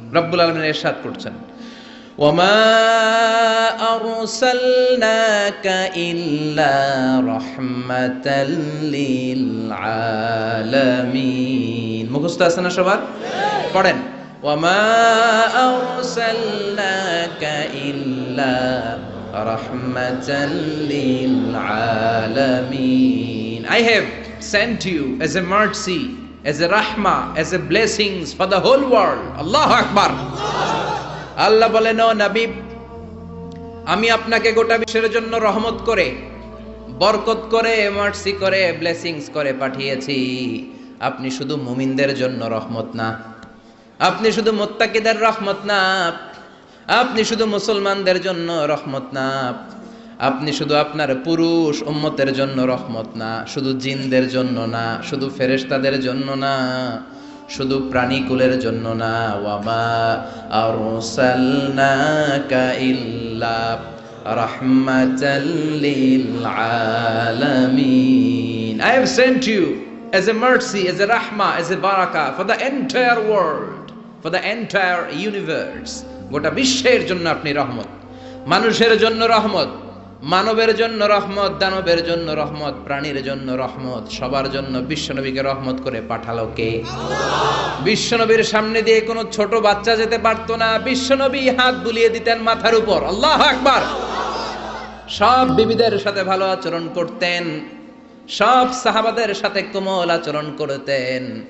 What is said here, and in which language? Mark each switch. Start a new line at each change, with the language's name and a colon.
Bangla: রব্বুল আলামিন ইরশাদ করছেন,
Arabic: ওয়ামা আরসালনাকা ইল্লা রাহমাতাল লিল আলামিন।
Bangla: মুখস্থ আছে না সবার? পড়েন,
Arabic: ওয়ামা আরসালনাকা ইল্লা রাহমাতাল লিল আলামিন।
English: I have sent you as a mercy, as a rahmah, as a blessings for the whole world.
Arabic: Allahu Akbar.
Bangla: আল্লাহ বলেন, ও নবী, আমি আপনাকে গোটা বিশ্বের জন্য রহমত করে, বরকত করে, মার্সি করে, ব্লেসিংস করে পাঠিয়েছি। আপনি শুধু মুমিনদের জন্য রহমত না, আপনি শুধু মুত্তাকিদের রহমত না, আপনি শুধু মুসলমানদের জন্য রহমত না, আপনি শুধু আপনার পুরুষ উম্মতের জন্য রহমত না, শুধু জিনদের জন্য না, শুধু ফেরেশতাদের জন্য না, শুধু প্রাণীকুলের জন্য না।
Arabic: ওয়ামা আরসালনাকা ইল্লা রাহমাতাল লিল আলামিন।
English: I have sent you as a mercy, as a rahmah, as a barakah for the entire world, for the entire universe.
Bangla: গোটা বিশ্বের জন্য আপনি রহমত, মানুষের জন্য রহমত, মানবের জন্য রহমত, দানবের জন্য রহমত, প্রাণীর জন্য রহমত, সবার জন্য বিশ্বনবীকে রহমত করে পাঠালো কে? বিশ্বনবীর সামনে দিয়ে কোনো ছোট বাচ্চা যেতে পারতো না, বিশ্বনবী হাত বুলিয়ে দিতেন মাথার উপর।
Arabic: আল্লাহু আকবার।
Bangla: সব বিবিদের সাথে ভালো আচরণ করতেন, সব সাহাবাদের সাথে কোমল আচরণ করতেন।